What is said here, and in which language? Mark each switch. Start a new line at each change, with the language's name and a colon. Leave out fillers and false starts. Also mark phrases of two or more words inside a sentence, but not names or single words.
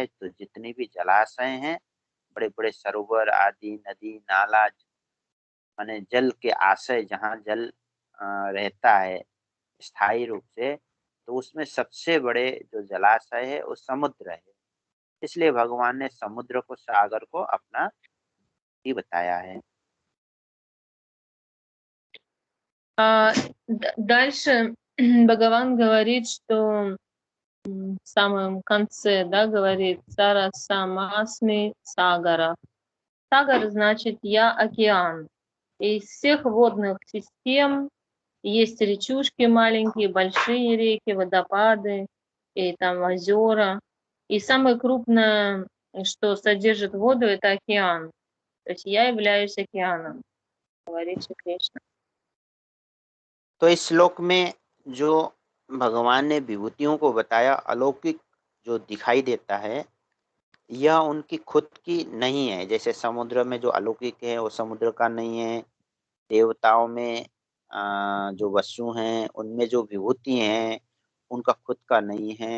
Hindi: तो जितने भी जलाशय हैं, बड़े-बड़े सरोवर आदि, नदी, नाला, माने जल के आशय जहाँ जल रहता है स्थायी रूप से, तो उसमें सबसे बड़े जो जलाशय है वो समुद्र है। इसलिए भगवान ने समुद्र को, सागर को अपना ही बताया है।
Russian: Дальше Бхагаван говорит, что в самом конце, да, говорит
Sanskrit: सरसाम् अस्मि सागरः.
Russian: Сагар значит я океан. Из всех водных систем есть речушки маленькие, большие реки, водопады и там озера. И самое крупное, что содержит воду, это океан. То есть я являюсь океаном, говорит Шри Кришна.
Hindi: तो इस श्लोक में जो भगवान ने विभूतियों को बताया, अलौकिक जो दिखाई देता है, यह उनकी खुद की नहीं है। जैसे समुद्र में जो अलौकिक है वो समुद्र का नहीं है। देवताओं में जो वसु हैं उनमें जो विभूति हैं उनका खुद का नहीं है।